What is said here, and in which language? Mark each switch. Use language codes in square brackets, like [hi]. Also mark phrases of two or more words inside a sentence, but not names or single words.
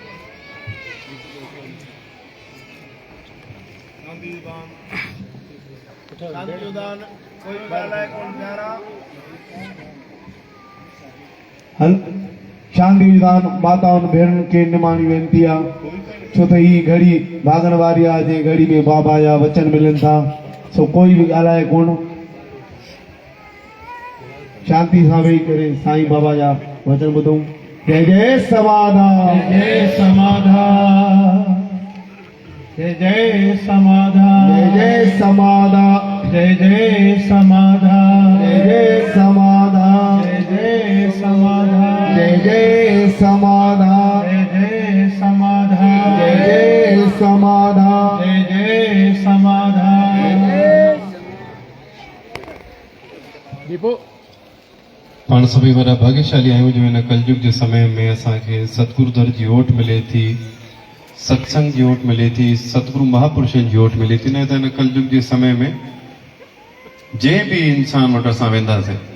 [sd] शांति विधान माताउनि भेणनि खे निमाणी वेनती आहे छो त ही घड़ी भागण वारी आहे जंहिं घड़ी में बाबा जा वचन मिलनि था सो कोई बि ॻाल्हाए कोन शांति सां वेही करे साईं बाबा जा वचन ॿुधूं जय जय समाधा जय समाधा जय जय समाधा जय जय समाधा जय जय समाधा जय जय समाधा जय जय समाधा जय जय समाधा जय जय समाधा जय जय समाधा जय जय समाधा दीपो पाण सभी वॾा भाग्यशाली आहियूं जो हिन कलयुग जे समय में असांखे सतगुरु दर जी ओट मिले थी सत्संग जी ओट मिले थी सतगुरु महापुरुषनि जी ओट मिले थी न त हिन कलयुग जे समय में जंहिं बि इंसान वटि असां वेंदासीं